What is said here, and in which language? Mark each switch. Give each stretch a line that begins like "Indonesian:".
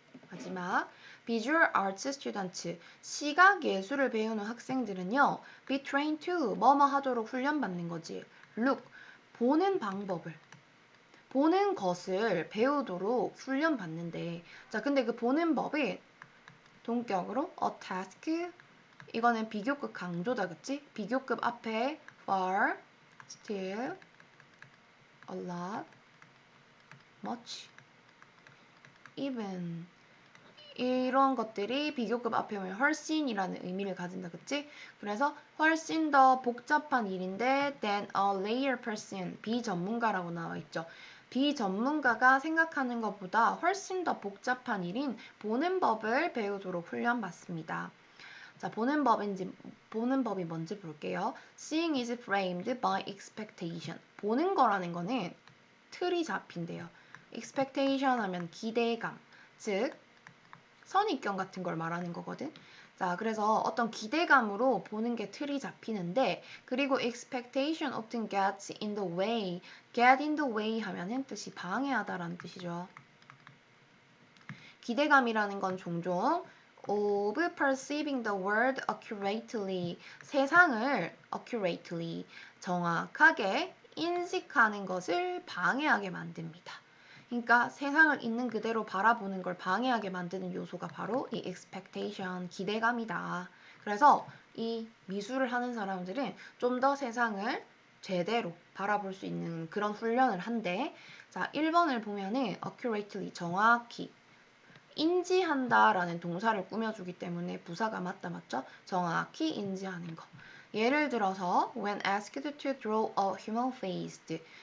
Korean: 마지막
English: Visual Arts Students,
Korean: 시각 예술을 배우는 학생들은요,
English: be trained to,
Korean: 뭐뭐 하도록 훈련받는 거지.
English: Look,
Korean: 보는 방법을, 보는 것을 배우도록 훈련받는데, 자, 근데 그 보는 법이 동격으로
English: a task,
Korean: 이거는 비교급 강조다, 그치? 비교급 앞에 far, still, a lot, much, even 이런 것들이 비교급 앞에 오면 훨씬이라는 의미를 가진다, 그치? 그래서 훨씬 더 복잡한 일인데
English: than a layer person,
Korean: 비전문가라고 나와 있죠. 비전문가가 생각하는 것보다 훨씬 더 복잡한 일인 보는 법을 배우도록 훈련받습니다. 자, 보는 법이 뭔지 볼게요.
English: Seeing is framed by expectation.
Korean: 보는 거라는 거는 틀이 잡힌대요. expectation 하면 기대감, 즉 선입견 같은 걸 말하는 거거든. 자, 그래서 어떤 기대감으로 보는 게 틀이 잡히는데, 그리고
English: expectation often gets in the way.
Korean: get in the way 하면은 뜻이 방해하다라는 뜻이죠. 기대감이라는 건 종종
English: of perceiving the world accurately,
Korean: 세상을 accurately, 정확하게 인식하는 것을 방해하게 만듭니다. 그러니까 세상을 있는 그대로 바라보는 걸 방해하게 만드는 요소가 바로 이 expectation, 기대감이다. 그래서 이 미술을 하는 사람들은 좀 더 세상을 제대로 바라볼 수 있는 그런 훈련을 한대. 자, 1번을 보면은 accurately, 정확히 인지한다라는 동사를 꾸며주기 때문에 부사가 맞죠? 정확히 인지하는 거. 예를 들어서
English: when asked to draw a human face.